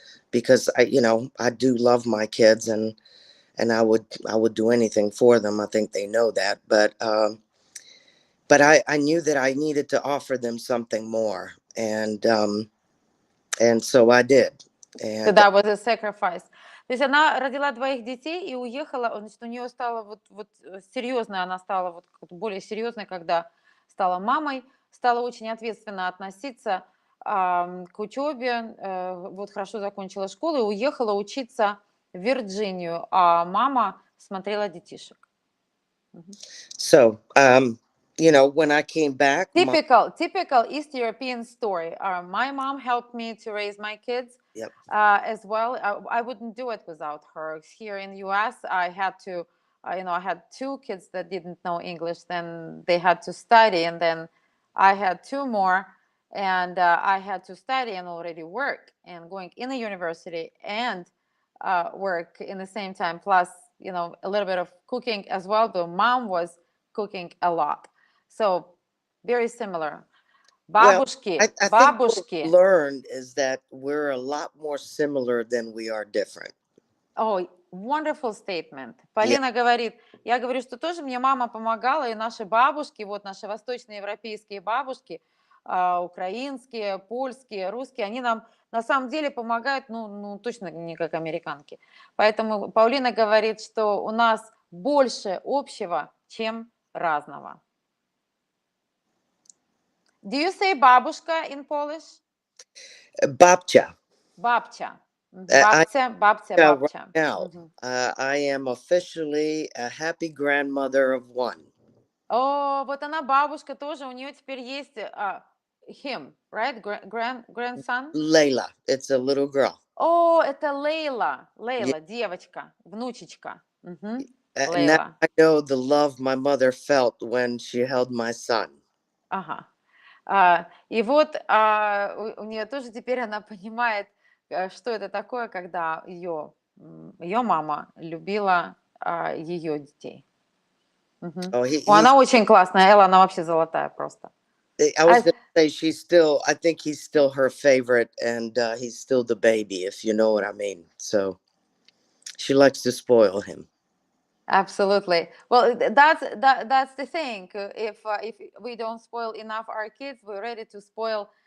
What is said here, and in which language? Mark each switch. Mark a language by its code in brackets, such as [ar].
[en] Because I do love my kids, and I would do anything for them. I think they know that, but I knew that I needed to offer them something more, and so I did. And so that was a sacrifice. [ru] То есть она родила двоих детей и уехала. Значит, у нее стало вот серьезно, она стала вот более серьезной, когда стала мамой, стала очень ответственно относиться к учебе, вот хорошо закончила школу и уехала учиться в Вирджинию, а мама смотрела детишек. [en] So, when I came back, typical East European story. My mom helped me to raise my kids. Yep. As well. I wouldn't do it without her. Here in the US, I had to, I had two kids that didn't know English. Then they had to study, and then I had two more. And I had to study and already work, and going in a university and work in the same time, plus a little bit of cooking as well. But mom was cooking a lot, so very similar. [ru] Бабушки, [en] well, I [ru] бабушки. [en] Think what we learned is that we're a lot more similar than we are different. Oh, wonderful statement. [ru] Полина говорит, я говорю, что тоже мне мама помогала, и наши бабушки, вот наши восточноевропейские бабушки, украинские, польские, русские, они нам на самом деле помогают, ну точно не как американки. Поэтому Паулина говорит, что у нас больше общего, чем разного. [en] Do you say бабушка in Polish? [pl] Babcia. Babcia. Babcia. [en] Right now, I am officially a happy grandmother of one. [ru] О, вот она бабушка тоже, у нее теперь есть [en] him, right? Grandson? Layla, it's a little girl. [ru] О, это Лейла, девочка, внучечка. [en] Now I know the love my mother felt when she held my son. [ru] Ага. И вот у нее тоже теперь она понимает, что это такое, когда ее мама любила ее детей. Мгм. Oh, Она очень классная, Элла, она вообще золотая просто. [en] I was going to say I think he's still her favorite, and he's still the baby, if you know what I mean. So she likes to spoil him. Absolutely. Well, that's the thing. If we don't spoil enough our kids, we're ready to spoil.